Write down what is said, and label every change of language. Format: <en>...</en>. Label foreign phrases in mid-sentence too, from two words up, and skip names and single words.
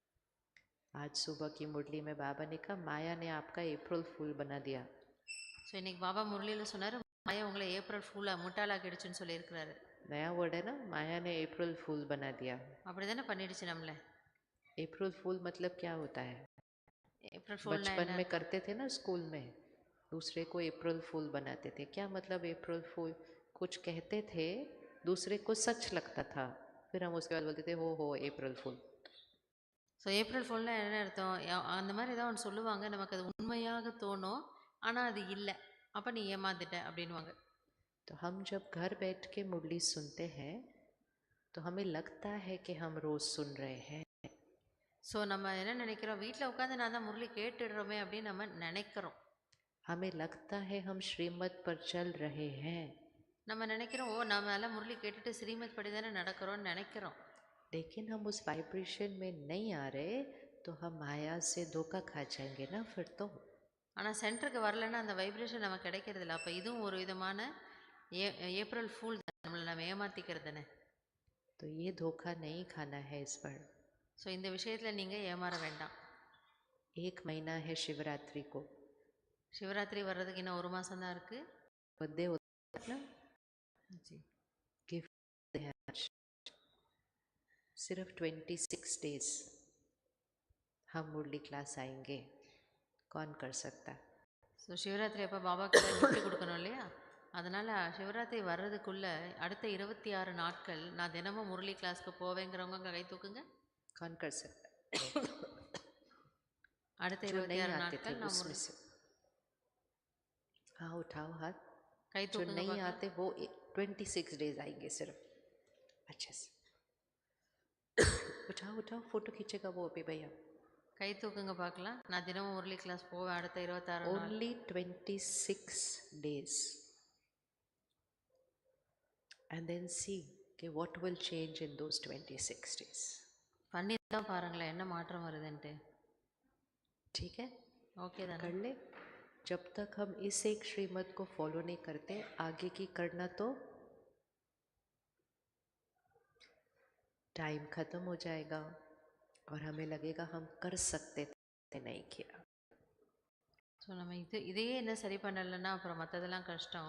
<hi>आज सुबह की मुरली में बाबा ने कहा माया ने आपका</hi> <en>April fool</en> <hi>बना दिया.</hi> <ta>ஸோ இன்னைக்கு பாபா முரளியில் சொன்னார், மாயா உங்களை</ta> <en>April fool</en> <ta>முட்டாளாக்கிடுச்சுன்னு சொல்லியிருக்கிறாரு.</ta> <hi>नया वर्ड है ना, माया ने</hi> <en>April fool</en> <hi>बना दिया.</hi> <ta>அப்படி தானே பண்ணிடுச்சு நம்மளை.</ta> <en>April fool</en> <hi>मतलब क्या होता है?</hi> <en>April fool</en> <hi>बचपन में करते थे ना स्कूल में, दूसरे को</hi> <en>April fool</en> <hi>बनाते थे. क्या मतलब</hi> <en>April fool?</en> <hi>कुछ कहते थे, दूसरे को सच लगता था, फिर हम उसके बाद बोलते थे हो</hi> <en>April fool.</en> <ta>ஸோ</ta> <en>April fool</en> <ta>என்ன அர்த்தம்? அந்த மாதிரி ஏதாவது ஒன்று சொல்லுவாங்க, நமக்கு அது உண்மையாக தோணும், ஆனால் அது இல்லை, அப்போ நீ ஏமாந்துட்ட அப்படின்வாங்க.</ta> <hi>तो हम जब घर बैठ के मुरली सुनते हैं तो हमें लगता है कि हम रोज सुन रहे हैं.</hi> <ta>ஸோ நம்ம என்ன நினைக்கிறோம், வீட்டில் உட்காந்து நான் தான் முரளி கேட்டுடுறோமே அப்படின்னு நம்ம நினைக்கிறோம்.</ta> <hi>हमें लगता है हम श्रीमत पर चल रहे हैं.</hi> <ta>நம்ம நினைக்கிறோம், ஓ நம்ம எல்லாம் முரளி கேட்டுட்டு ஸ்ரீமத் படி தானே நடக்கிறோம்னு நினைக்கிறோம்.</ta> <hi>लेकिन हम उस वाइब्रेशन में नहीं आ रहे तो हम माया से धोखा खा जाएंगे ना फिर तो.</hi> <ta>ஆனால் சென்டருக்கு வரலன்னா அந்த வைப்ரேஷன் நமக்கு கிடைக்கிறது இல்லை. அப்போ இதுவும் ஒரு விதமான</ta> <en>April fool</en> <ta>தான், நம்மளை நம்ம ஏமாற்றிக்கிறது தானே.</ta> <hi>तो ये धोखा नहीं खाना है इस बार.</hi> <ta>ஸோ இந்த விஷயத்தில் நீங்கள் ஏமாற வேண்டாம்.</ta> <hi>1 महीना है शिवरात्रि को.</hi> <ta>சிவராத்திரி வர்றதுக்கு இன்னும் 1 மாதம் தான் இருக்குது.</ta> <hi>बर्थडे होता है ना, जी गिफ्ट है आज. सिर्फ 26 डेज हम मुरली क्लास आएंगे. कौन कर सकता?</hi> <ta>ஸோ சிவராத்திரி அப்போ பாபாக்கு கிஃப்ட் கொடுக்கணும் இல்லையா? அதனால் சிவராத்திரி வர்றதுக்குள்ளே அடுத்த 26 நாட்கள் நான் தினமும் முரளி கிளாஸ்க்கு போவேங்கிறவங்க கை தூக்குங்க.</ta> <hi>कौन कर सकता?</hi> <ta>அடுத்த 26 நாட்கள் நான் முரளி.</ta> <hi>हाँ उठाओ हाथ.</hi> <ta>கை</ta> <hi>जो</hi> <ta>தூக்குங்க</ta> <hi>नहीं</hi> <ta>பார்க்கலாம்.</ta> <hi>आते वो 26 डेज आएंगे सिर्फ. अच्छे से उठाओ फोटो खींचेगा वो अभी भैया.</hi> <ta>கை தூக்குங்க பார்க்கலாம். நான் தினமும் முரளி கிளாஸ் போவேன் அடுத்த 26 நாள்.</ta> <en>Only 26 days. And then see okay, what will change in those 26 days.</en> <ta>பண்ணி தான் பாருங்களேன் என்ன மாற்றம் வருதுன்ட்டு.</ta> <hi>ठीक है,</hi> <ta>ஓகே தானே?</ta> <hi>कर ले. जब तक हम इस एक श्रीमत को फॉलो नहीं करते, आगे की करना तो टाइम खत्म हो जाएगा और हमें लगेगा हम कर सकते थे, नहीं किया.</hi> <ta>ஸோ நம்ம இதையே என்ன சரி பண்ணலைன்னா அப்புறம் மற்றதெல்லாம் கஷ்டம்.</ta>